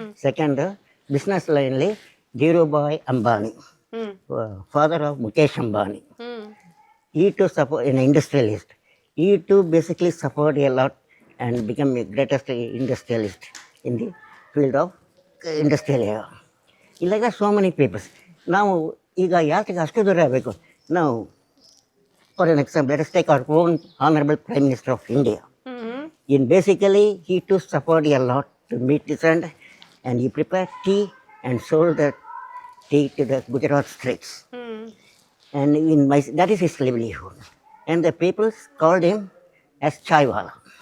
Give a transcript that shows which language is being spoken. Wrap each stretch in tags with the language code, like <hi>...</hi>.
<en>Second, business line Dhirubhai Ambani, father of Mukesh Ambani. He too suffered, an industrialist. He too basically suffered a lot and became the greatest industrialist in the field of industrial area. Like that, so many people. Now,</en> <kn>ಈಗ ಯಾಕೆ ಅಷ್ಟು ದೂರ ಆಗಬೇಕು?</kn> <en>Now, for an example, let us take our own Honorable Prime Minister of India. In basically, he too suffered a lot to meet his end, and he prepared tea and sold the tea to the Gujarat streets. And that is his livelihood. And the people called him as Chaiwala.</en>